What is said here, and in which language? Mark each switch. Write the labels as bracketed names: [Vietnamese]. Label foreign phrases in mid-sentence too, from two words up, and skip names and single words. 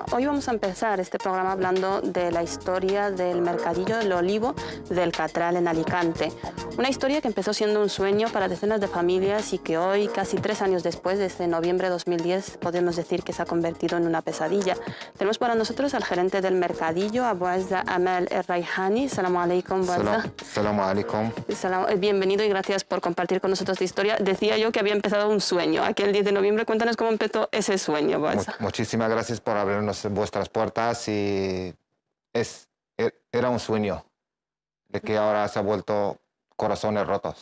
[Spanish] Hoy vamos a empezar este programa hablando de la historia del mercadillo del olivo del Catral en Alicante. Una historia que empezó siendo un sueño para decenas de familias y que hoy, casi 3 años después, desde noviembre de 2010, podemos decir que se ha convertido en una pesadilla. Tenemos para nosotros al gerente del mercadillo, Abu Azza Amal El-Raihani. [Arabic] السلام عليكم, Abu Azza. السلام عليكم. [Spanish] Bienvenido y gracias por compartir con nosotros esta historia. Decía yo que había empezado un sueño. Aquel 10 de noviembre, cuéntanos cómo empezó ese sueño, Abu Azza. Muchísimas gracias por abrirnos vuestras puertas y era un sueño de que ahora se ha vuelto corazones rotos.